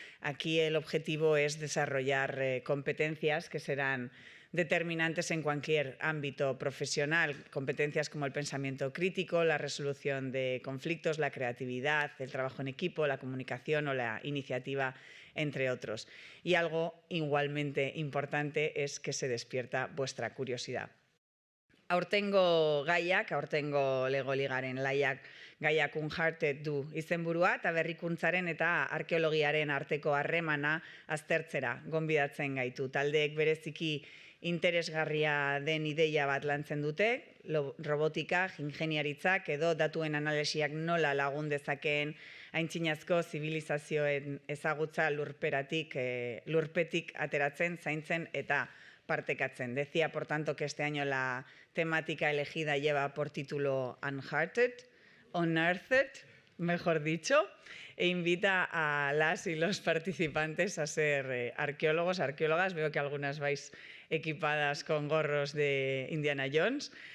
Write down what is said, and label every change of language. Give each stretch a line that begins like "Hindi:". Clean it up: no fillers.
Spanish: Aquí el objetivo es desarrollar competencias que serán determinantes en cualquier ámbito profesional, competencias como el pensamiento crítico, la resolución de conflictos, la creatividad, el trabajo en equipo, la comunicación o la iniciativa, entre otros. Y algo igualmente importante es que se despierta vuestra curiosidad.
Basque: Aurtengo Lego Ligaren gaiak Unhearted du izenburua eta berrikuntzaren eta arkeologiaren arteko harremana aztertzera gonbidatzen gaitu. Taldeek bereziki interesgarria den ideia bat lantzen dute, robotika, ingeniaritzak edo datuen analisiak nola lagun dezakeen aintzinazko zibilizazioen ezagutza lurpetik ateratzen, zaintzen eta partekatzen.
Spanish: Decía, por tanto, que este año la temática elegida lleva por título Unearthed, mejor dicho, e invita a las y los participantes a ser arqueólogos, arqueólogas. Veo que algunas vais equipadas con gorros de Indiana Jones.